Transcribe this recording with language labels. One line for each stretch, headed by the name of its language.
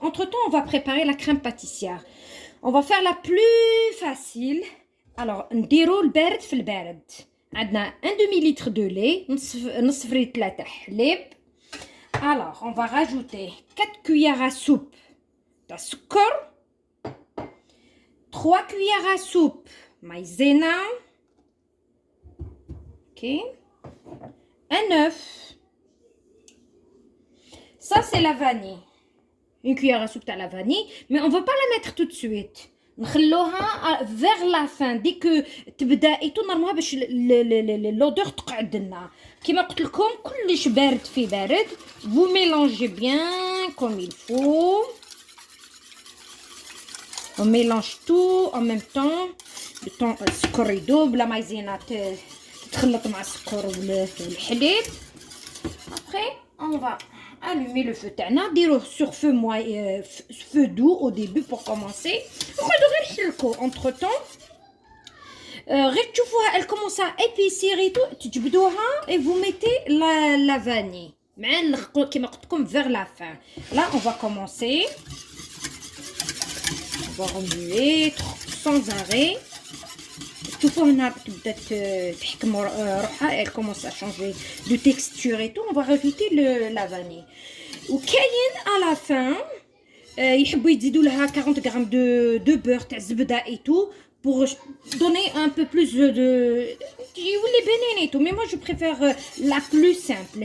French: Entre temps, on va préparer la crème pâtissière. On va faire la plus facile.
Arabic: Alors, نديرو البارد في البارد. عندنا
French: 1 demi-litre de lait,
Arabic: نصف ريت 3 حليب.
French: Alors, on va rajouter 4 cuillères à soupe de sucre, 3 cuillères à soupe maïzena. Ok, un œuf. Ça, c'est la vanille. 1 cuillère à soupe de la vanille, mais on ne va pas la mettre tout de suite.
Arabic: نخلوها
French: vers la fin. dès que
Arabic: تبدا ايتو نرموها باش l'odeur تقعد لنا. كيما قلت لكم كلش بارد في بارد.
French: Vous mélangez bien comme il faut. On mélange tout en même temps. Le temps
Arabic: السكر يذوب، la maïzena تخلط مع السكر والحليب.
French: Après, on va allumer le feu تاعنا.
Arabic: نديروه
French: sur feu doux au début pour commencer.
Arabic: نقعدوا غير نحلكو.
French: entre temps
Arabic: غير تشوفوها
French: elle commence à épaissir et tout
Arabic: تجبدوها
French: et vous mettez la vanille
Arabic: مع كيما قلت لكم
French: vers la fin. Là on va commencer. On va remuer sans arrêt.
Arabic: شوفوا هنا تبدا تحكم روحها.
French: Elle commence à changer de texture et tout. On va rajouter la vanille. وكاين à la fin
Arabic: يحبوا يزيدوا لها
French: 40 grammes de beurre
Arabic: تاع الزبده
French: et tout pour donner un peu plus de
Arabic: يولي بنين
French: et tout. Mais moi je préfère la plus simple.